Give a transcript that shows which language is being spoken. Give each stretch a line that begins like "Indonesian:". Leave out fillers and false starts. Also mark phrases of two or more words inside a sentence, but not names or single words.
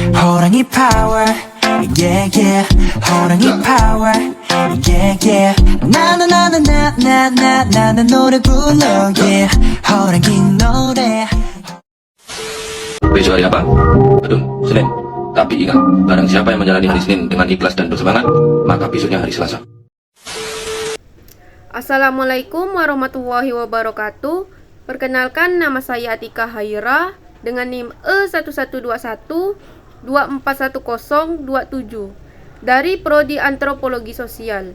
Korean: 호랑이
English: power yeah yeah
Korean: 호랑이
English: power yeah yeah
Korean: 나는 노래 불러 yeah 호랑이 노래.
Indonesian: Besok hari apa? Aduh, Senin. Tapi ingat, barang siapa yang menjalani hari Senin dengan ikhlas dan bersemangat, maka besoknya hari Selasa.
Arabic: السلام عليكم ورحمة الله وبركاته.
Indonesian: Perkenalkan, nama saya Atika Haira dengan NIM E1121241027 dari Prodi Antropologi Sosial.